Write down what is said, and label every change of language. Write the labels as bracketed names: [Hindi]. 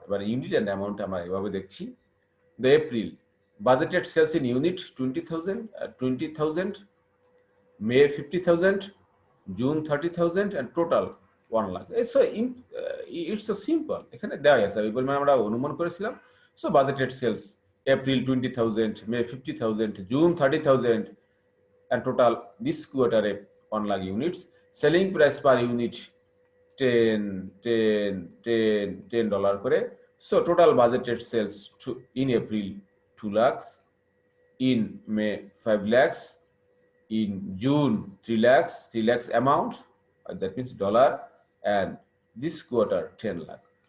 [Bangla] এবার [English] unit and amount [Bangla] আমরা এভাবে দেখছি। [English] The April budgeted sales in unit 20,000, May 50,000, June 30,000, and total 1 lakh. It's so simple. [Bangla] এখানে দেওয়া আছে এই পরিমাণ আমরা অনুমান করেছিলাম। [English] So budgeted sales April 20,000, May 50,000, June 30,000, and total this quarter 1 lakh units. Selling price per unit $10 করে। So total budgeted sales in April 2 lakhs, in May 5 lakhs, in June 3 lakhs amount, that means dollar, and this quarter 10 lakh.